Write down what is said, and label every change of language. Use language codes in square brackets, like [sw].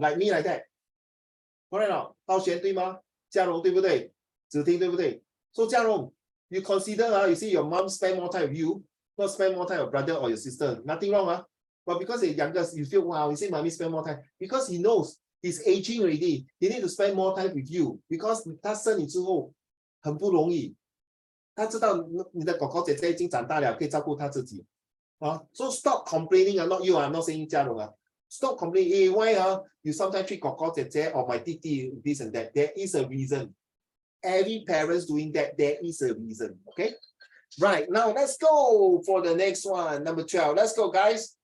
[en] Like me, like that. Correct. [zh] 道贤对吗？嘉荣对不对？子听对不对？ [en] So 嘉荣, you consider, you see your mom spend more time with you, not spend more time with your brother or your sister. Nothing wrong, But because the youngest, you feel, wow, you see mommy spend more time. Because he knows he's aging already. He need to spend more time with you. Because [zh] 他生你之后很不容易。他知道你的哥哥姐姐已经长大了，可以照顾他自己。 [en] So stop complaining, not you, I'm not saying 嘉荣. Stop complaining, hey, why you sometimes treat [zh] 哥哥姐姐 [en] or my titi this and that. There is a reason. Every parent's doing that, there is a reason. Okay? Right, now let's go for the next one, number 12. Let's go, guys.